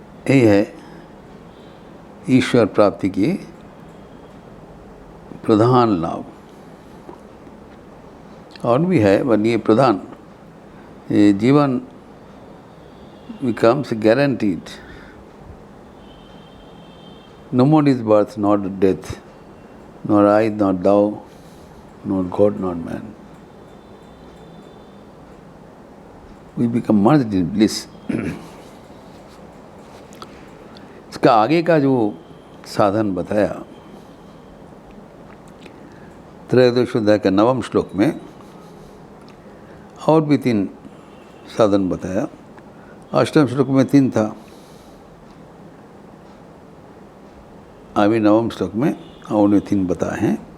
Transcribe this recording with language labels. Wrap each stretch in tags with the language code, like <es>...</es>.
<hi>यही है ईश्वर प्राप्ति की प्रधान लाभ। और भी है, पर ये प्रधान, ये जीवन</hi> <en>becomes guaranteed. No more is birth, nor death, nor I, nor thou, nor God, nor man. We become merged in bliss.</en> <hi>इसका आगे का जो साधन बताया त्रयोदश अध्याय के 9वें श्लोक में, और भी 3 साधन बताया। 8वें श्लोक में 3 था, अभी 9वें श्लोक में और उन्हें 3 बताए हैं।</hi>